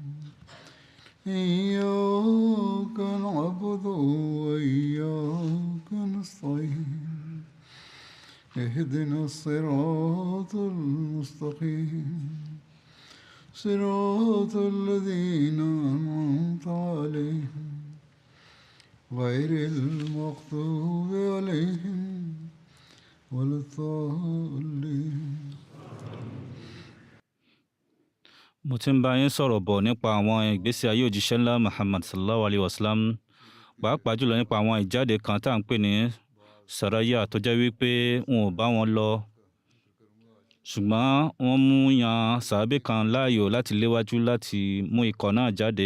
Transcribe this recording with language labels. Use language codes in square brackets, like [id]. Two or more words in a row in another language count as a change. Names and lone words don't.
[ar] إياك نعبد وإياك نستعين اهدنا الصراط المستقيم صراط الذين أنعمت عليهم غير المغضوب عليهم ولا الضالين. [yo] mo ti ń bá yín sọ̀rọ̀ bọ̀ nípa àwọn ìgbésí ayé òjíṣẹ́ ńlá Muhammad [ar] صلى الله عليه وسلم, [yo] pàápàá jùlọ nípa àwọn ìjáde kan tá à ń pè ní Saraya tó jẹ́ wípé wọn ò bá wọn lọ, ṣùgbọ́n wọ́n mú yan sàábé kan láàyò láti léwájú láti mú ikọ̀ náà jáde.